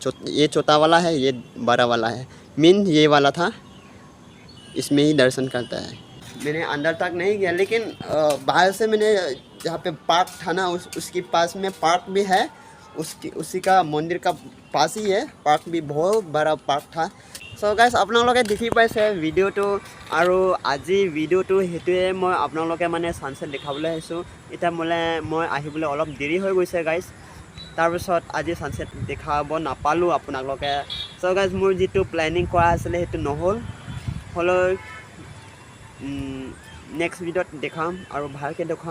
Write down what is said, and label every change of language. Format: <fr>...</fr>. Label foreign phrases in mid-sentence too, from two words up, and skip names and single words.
<hi>ये छोटा वाला है, ये बड़ा वाला है। मेन ये वाला था, इसमें ही दर्शन करता है। मैंने अंदर तक नहीं गया, लेकिन बाहर से मैंने जहाँ पे पार्क था ना, उसके पास में पार्क भी है, उसी का मंदिर का पास ही है पार्क भी, बहुत बड़ा पार्क था।</hi> <en>so guys</en> <as>আপোনালোকে দেখি পাইছে ভিডিঅ'টো, আৰু আজি ভিডিঅ'টো সেইটোৱে মই আপোনালোকে মানে ছানছেট দেখাবলৈ আহিছোঁ। এতিয়া মই আহিবলৈ অলপ দেৰি হৈ গৈছে গাইছ, তাৰপিছত আজি ছানছেট দেখাব নাপালোঁ আপোনালোকে।</as> <en>so guys</en> <as>মোৰ যিটো প্লেনিং কৰা আছিলে সেইটো নহ'ল, হ'লেও নেক্সট ভিডিঅ'ত দেখাম আৰু ভালকৈ দেখাম।</as>